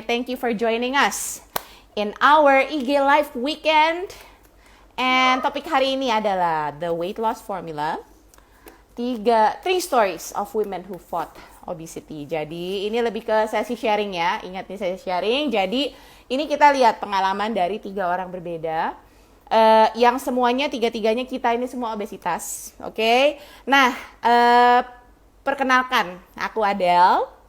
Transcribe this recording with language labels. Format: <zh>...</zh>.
<en>Thank you for joining us in our IG Live weekend. And</en> <id>topik hari ini adalah</id> <en>the weight loss formula. Three stories of women who fought obesity.</en> <id>Jadi ini lebih ke sesi sharing ya. Ingat nih, sesi sharing. Jadi ini kita lihat pengalaman dari 3 orang berbeda. Yang semuanya, tiga-tiganya kita ini semua obesitas. Oke. Nah, perkenalkan, aku Adele.</id>